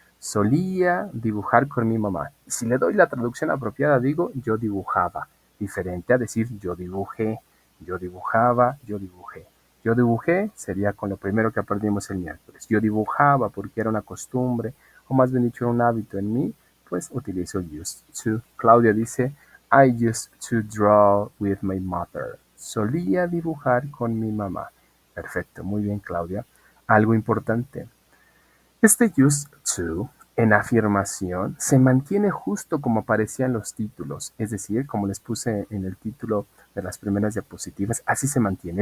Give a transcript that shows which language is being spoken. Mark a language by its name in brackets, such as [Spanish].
[Spanish] Solía dibujar con mi mamá. Si le doy la traducción apropiada, digo yo dibujaba. Diferente a decir yo dibujé, yo dibujaba, yo dibujé. Yo dibujé sería con lo primero que aprendimos el miércoles. Yo dibujaba porque era una costumbre, o más bien dicho, un hábito en mí, pues utilizo used to. [English] Claudia dice, I used to draw with my mother. [Spanish] Solía dibujar con mi mamá. Perfecto, muy bien, Claudia. Algo importante. Este used to en afirmación se mantiene justo como aparecía en los títulos, es decir, como les puse en el título de las primeras diapositivas, así se mantiene.